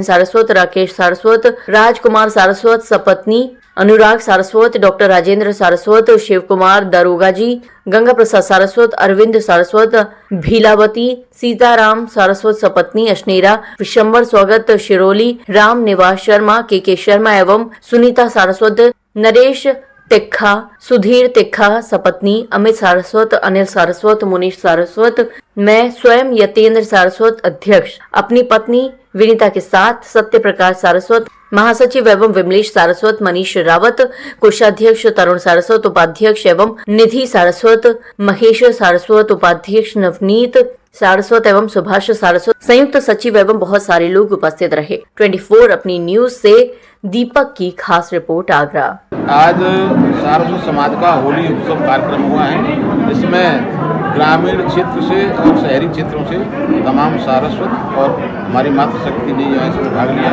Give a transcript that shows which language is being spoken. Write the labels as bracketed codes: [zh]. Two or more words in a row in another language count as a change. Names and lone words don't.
[hi] सारस्वत, राकेश सारस्वत, राजकुमार सारस्वत सपत्नी, अनुराग सारस्वत, डॉक्टर राजेंद्र सारस्वत, शिव कुमार दारोगा जी, गंगा प्रसाद सारस्वत, अरविंद सारस्वत, भीलावती, सीताराम सारस्वत सपत्नी, अश्नेरा, विशंबर स्वागत, शिरोली, राम निवास शर्मा, के शर्मा एवं सुनीता सारस्वत, नरेश तिखा, सुधीर तिखा सपत्नी, अमित सारस्वत, अनिल सारस्वत, मुनीश सारस्वत, मैं स्वयं यतेंद्र सारस्वत अध्यक्ष, अपनी पत्नी विनीता के साथ सत्य प्रकाश सारस्वत, महासचिव एवं विमलेश सारस्वत, मनीष रावत, कोषाध्यक्ष तरुण सारस्वत, उपाध्यक्ष एवं निधि सारस्वत, महेश सारस्वत, उपाध्यक्ष नवनीत सारस्वत एवं सुभाष सारस्वत, संयुक्त सचिव एवं बहुत सारे लोग उपस्थित रहे। 24 अपनी न्यूज से दीपक की खास रिपोर्ट आगरा। आज सारस्वत समाज का होली उत्सव कार्यक्रम हुआ है। इसमें ग्रामीण क्षेत्र से और शहरी क्षेत्रों से तमाम सारस्वत और हमारी मातृशक्ति ने जो है इसमें भाग लिया।